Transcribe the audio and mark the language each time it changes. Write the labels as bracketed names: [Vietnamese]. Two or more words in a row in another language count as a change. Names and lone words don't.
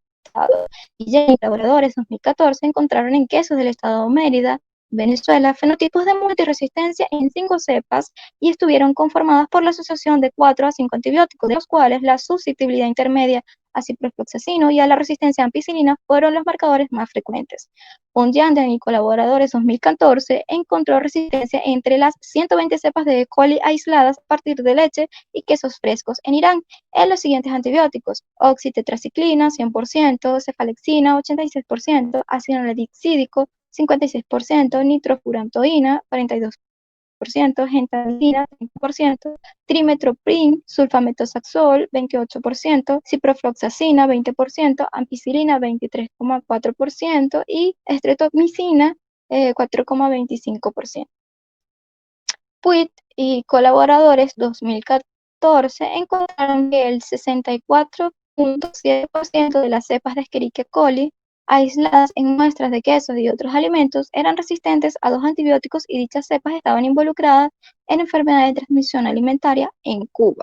[Spanish] Y ya en colaboradores 2014 encontraron en quesos del estado de Mérida Venezuela, fenotipos de multiresistencia en 5 cepas y estuvieron conformadas por la asociación de 4 a 5 antibióticos, de los cuales la susceptibilidad intermedia a ciprofloxacino y a la resistencia a ampicilina fueron los marcadores más frecuentes. Pondian y colaboradores 2014 encontró resistencia entre las 120 cepas de E. coli aisladas a partir de leche y quesos frescos en Irán en los siguientes antibióticos: oxitetraciclina 100%, cefalexina 86%, ácido nalidixídico 56%, nitrofurantoína 42%, gentamicina 30%, trimethoprim, sulfametoxazol 28%, ciprofloxacina 20%, ampicilina 23,4% y estreptomicina 4,25%. Puig y colaboradores 2014 encontraron que el 64,7% de las cepas de Escherichia coli aisladas en muestras de quesos y otros alimentos eran resistentes a 2 antibióticos y dichas cepas estaban involucradas en enfermedades de transmisión alimentaria en Cuba.